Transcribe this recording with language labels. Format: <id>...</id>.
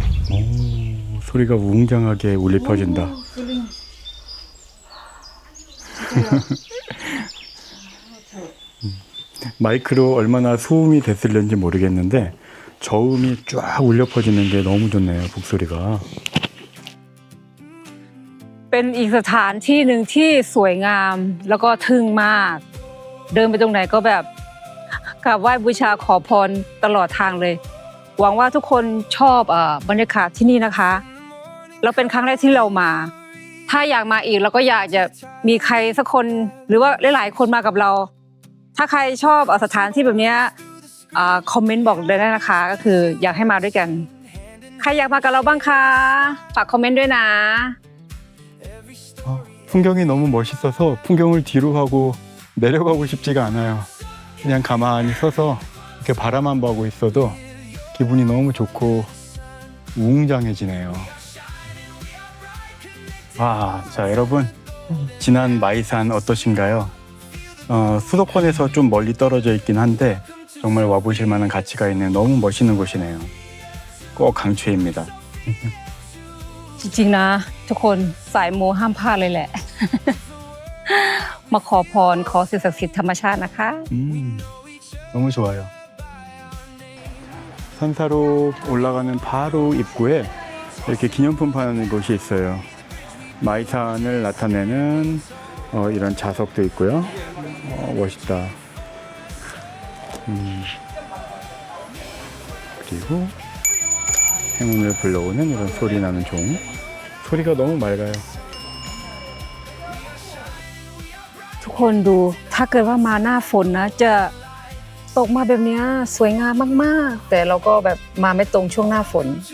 <ko>오, 소리가 웅장하게 울려 퍼진다. 마이크로 얼마나 소음이 됐을는지 모르겠는데 저음이 쫙 울려 퍼지는 게 너무 좋네요. 북소리가.</ko> <th>เป็นอีกสถานที่หนึ่งที่สวยงามแล้วก็ทึ่งมาก เดินไปตรงไหนก็แบบกราบไหว้บูชาขอพรตลอดทางเลย หวังว่าทุกคนชอบบรรยากาศที่นี่นะคะแล้วเป็นครั้งแรกที่เรามา ถ้าอยากมาอีกเราก็อยากจะมีใครสักคนหรือว่าหลายๆคนมากับเรา ถ้าใครชอบสถานที่แบบนี้คอมเมนต์บอกเลยได้นะคะก็คืออยากให้มาด้วยกันใครอยากมากับเราบ้างคะฝากคอมเมนต์ด้วยนะ</th> <ko>풍경이 너무 멋있어서 풍경을 뒤로 하고 내려가고 싶지가 않아요. 그냥 가만히 서서 이렇게 바라만 보고 있어도 기분이 너무 좋고 웅장해지네요. 와, 자 여러분 지난 마이산 어떠신가요? 수도권에서 좀 멀리 떨어져 있긴 한데 정말 와보실 만한 가치가 있는 너무 멋있는 곳이네요. 꼭 강추입니다.</ko> <th>จริงๆนะทุกคนสายมูห้ามพลาดเลยแหละ มาขอพรขอสิ่งศักดิ์สิทธิ์ธรรมชาตินะคะ</th> <ko>너무 좋아요. 산사로 올라가는 바로 입구에 이렇게 기념품 파는 곳이 있어요. 마이산을 나타내는 이런 자석도 있고요. 멋있다. 그리고 행운을 불러오는 이런 소리 나는 종. 소리가 너무 맑아요.</ko> <th>ทุกคนดูถ้าเกิดว่ามาหน้าฝนนะจะตกมาแบบเนี้ยสวยงามมากๆแต่เราก็แบบมาไม่ตรงช่วงหน้าฝน</th>